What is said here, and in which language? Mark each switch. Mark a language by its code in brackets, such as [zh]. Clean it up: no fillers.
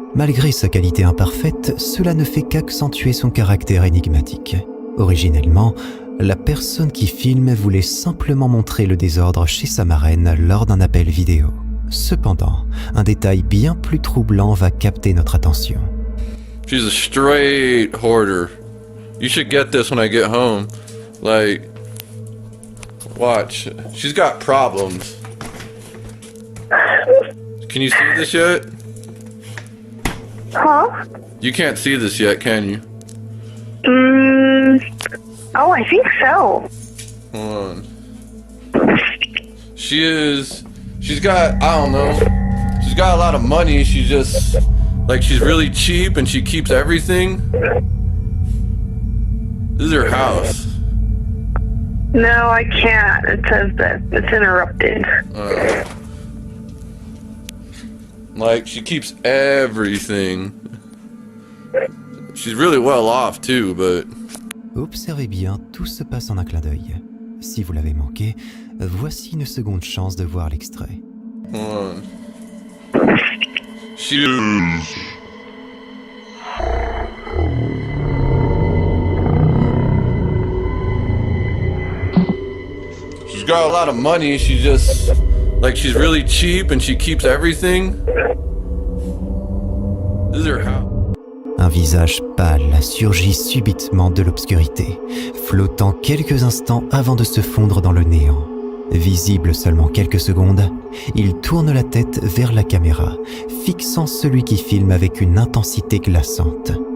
[fr] Malgré sa qualité imparfaite, cela ne fait qu'accentuer son caractère énigmatique. Originellement, la personne qui filme voulait simplement montrer le désordre chez sa marraine lors d'un appel vidéo. Cependant, un détail bien plus troublant va capter notre attention. [en] She's a straight hoarder. You should get this when I get home. Like, watch. She's got problems. Can you see this yet? Huh? You can't see this yet, can you? Oh, I think so. Hold on. She's got, I don't know. She's got a lot of money. She's just, like, she's really cheap and she keeps everything. This is her house. No, I can't. It says that it's interrupted. Like, she keeps everything. She's really well off too, but... [fr] Observez bien, tout se passe en un clin d'œil. Si vous l'avez manqué, voici une seconde chance de voir l'extrait. [en] Hold on. She's got a lot of money. She's just, like, she's really cheap and she keeps everything. This is her house. [fr] Un visage pâle surgit subitement de l'obscurité, flottant quelques instants avant de se fondre dans le néant. Visible seulement quelques secondes, il tourne la tête vers la caméra, fixant celui qui filme avec une intensité glaçante.